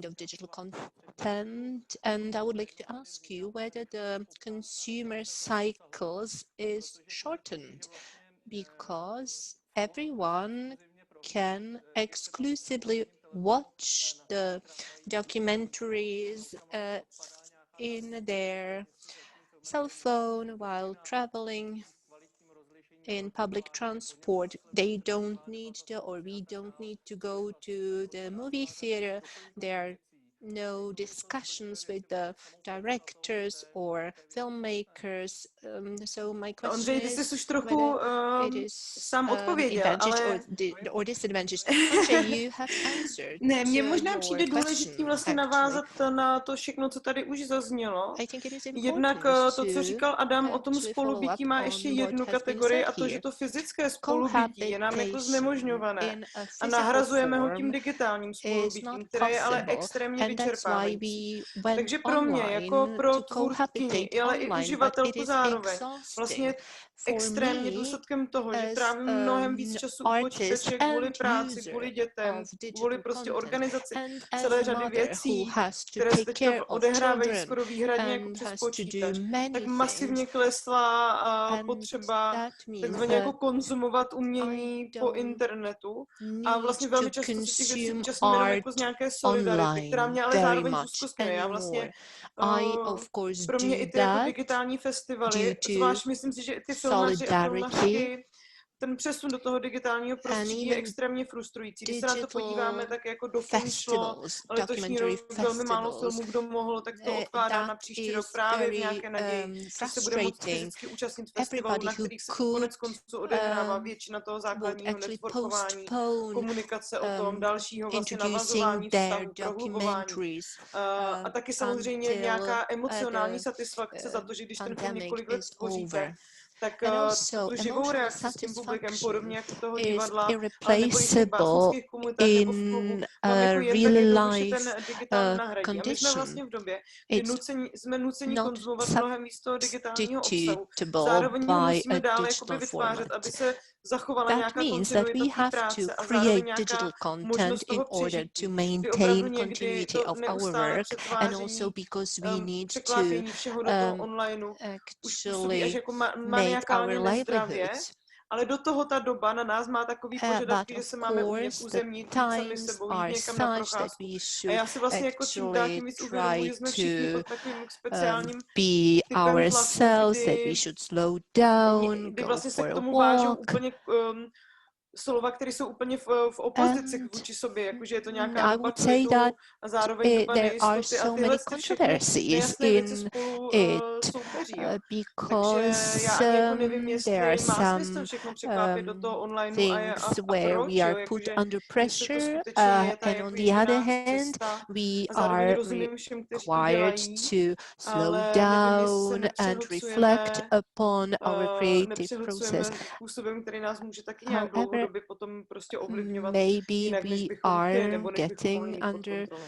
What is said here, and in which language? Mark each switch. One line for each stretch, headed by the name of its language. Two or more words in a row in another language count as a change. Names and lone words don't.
English: of digital content, and I would like to ask you whether the consumer cycles is shortened, because everyone can exclusively watch the documentaries in their cell phone while traveling in public transport. They don't need to, or we don't need to go to the movie theater. There are no discussions with the directors or filmmakers. So my question
Czech: Ondřej, ty jsi
English: is
Czech: už trochu
English: it is
Czech: sám odpověděl,
English: advantage
Czech: ale...
English: or disadvantage. Ondřej, you have answered
Czech: Ne, mně možná
English: your
Czech: přijde důležitý
English: question,
Czech: vlastně
English: actually.
Czech: navázat na to všechno, co tady už zaznělo.
English: I think it is
Czech: Jednak
English: important
Czech: to, co říkal Adam o tom
English: actually follow
Czech: spolubytí,
English: up
Czech: má
English: on
Czech: ještě
English: what
Czech: jednu
English: has been
Czech: kategorii,
English: said
Czech: a to, že
English: here.
Czech: to fyzické spolubytí je nám jako znemožňované
English: In a
Czech: a
English: physical
Czech: nahrazujeme ho tím
English: form
Czech: digitálním
English: is
Czech: spolubytím,
English: not
Czech: které je ale
English: possible,
Czech: extrémně
English: and that's why
Czech: vyčerpávající.
English: we went
Czech: Takže pro mě, jako pro
English: online to
Czech: tvůrkyni,
English: cohabitate
Czech: ale i
English: online, but it
Czech: uživatelku
English: is
Czech: zároveň, vlastně
English: exhausting for
Czech: extrémně
English: me
Czech: důsledkem toho, že
English: as
Czech: trávím mnohem víc
English: an
Czech: času u
English: artist
Czech: počítače kvůli
English: and
Czech: práci,
English: user
Czech: kvůli dětem,
English: of
Czech: kvůli
English: digital
Czech: prostě
English: content,
Czech: organizaci
English: and as
Czech: celé
English: a
Czech: řady
English: mother who
Czech: věcí,
English: has to
Czech: které se
English: take
Czech: teďka
English: care of
Czech: odehrávají
English: children
Czech: skoro výhradně jako
English: and
Czech: přes
English: has to do
Czech: počítač,
English: many
Czech: tak
English: things,
Czech: masivně klesla
English: and
Czech: potřeba
English: that means
Czech: takzvaně jako
English: that
Czech: konzumovat
English: I
Czech: umění po
English: don't
Czech: internetu a
English: need
Czech: vlastně
English: to
Czech: velmi často se těch věcí
English: consume
Czech: účastním jenom jako
English: art
Czech: z nějaké solidarity, která
English: online
Czech: mě ale
English: very
Czech: zároveň
English: much
Czech: zúzkostňuje. Já vlastně
English: anymore. I of course
Czech: pro mě
English: do
Czech: i ty jako
English: that
Czech: digitální
English: due
Czech: festivaly,
English: to
Czech: zvlášť myslím si, že i ty filmaři a
English: solidarity,
Czech: filmařky, ten přesun do toho digitálního
English: and
Czech: prostředí je
English: even
Czech: extrémně frustrující. Když se na to
English: digital
Czech: podíváme, tak jako do film šlo
English: festivals,
Czech: letošní rok
English: documentary
Czech: velmi málo
English: festivals,
Czech: filmů, kdo mohl, tak to odkládá
English: that
Czech: na příští rok
English: is
Czech: právě v
English: very
Czech: nějaké naději, že se bude moct
English: frustrating.
Czech: fyzicky účastnit festivalů,
English: Everybody
Czech: na
English: who
Czech: kterých se
English: could
Czech: konec konců odehrává většina toho
English: would
Czech: základního
English: actually
Czech: networkování,
English: postpone
Czech: komunikace o tom, dalšího vlastně
English: introducing
Czech: navazování
English: their
Czech: vztahu, prohlubování.
English: documentaries
Czech: A taky samozřejmě
English: until
Czech: nějaká emocionální
English: the
Czech: satisfakce za to, že když ten film
English: pandemic
Czech: několik let
English: is
Czech: tvoříte,
English: over.
Czech: tak
English: And also
Czech: tu živou
English: emotional
Czech: reakci s tím publikem,
English: satisfaction
Czech: podobně jako toho
English: is
Czech: divadla, nebo i těch
English: irreplaceable
Czech: básnických komunitách nebo v klubu,
English: in
Czech: vám jako jen tak
English: real
Czech: jednoduše
English: life
Czech: ten digitál nenahradí. A my jsme
English: condition.
Czech: vlastně v době, kdy jsme nuceni
English: Not
Czech: konzumovat mnohem víc toho digitálního obsahu.
English: substitutable
Czech: Zároveň ho
English: by
Czech: musíme
English: a
Czech: dále jakoby
English: digital
Czech: vytvářet,
English: format.
Czech: aby se zachovala
English: That
Czech: nějaká
English: means that
Czech: kontinuita
English: we
Czech: té
English: have to
Czech: práce a
English: create
Czech: zároveň nějaká
English: digital content
Czech: možnost
English: in
Czech: toho
English: order to
Czech: přežití. Kdy
English: maintain
Czech: opravdu někdy
English: continuity
Czech: to
English: of our
Czech: neustále
English: work, and also
Czech: přetváření,
English: because we need to
Czech: překlápění všeho do toho onlineu už působí až
English: actually
Czech: jako
English: make
Czech: maniakálně
English: our
Czech: nezdravě,
English: livelihoods.
Czech: ale do toho ta doba na nás má takový požadavky,
English: But
Czech: že
English: of
Czech: se máme umět
English: course, the
Czech: uzemnit, jít sami
English: times
Czech: sebou, jít
English: are
Czech: někam na
English: such that
Czech: procházku.
English: we
Czech: A
English: should
Czech: já si vlastně jako čím dál tím
English: actually
Czech: víc uvědomuji,
English: try
Czech: že jsme všichni
English: to
Czech: pod takovým speciálním
English: be
Czech: typem tlaku,
English: ourselves, that we should slow down,
Czech: kdy
English: go
Czech: vlastně se
English: for
Czech: k
English: a
Czech: tomu vážou
English: walk,
Czech: úplně slova, které jsou úplně v opozici vůči sobě, jakože je to nějaká doba klidu a zároveň doba nejistoty a tyhle všechny nejasné věci spolu soupeří. Takže já ani jako nevím, jestli má smysl všechno překlápět do toho online a proč, jakože jestli to skutečně je ta jako jediná cesta a zároveň rozumím všem, kteří to dělají, ale nevím, jestli se nepřehlcujeme způsobem, který nás může taky nějak dlouhodobě potom prostě ovlivňovat jinak, než bychom chtěli, nebo než bychom mohli mít pod kontrolou.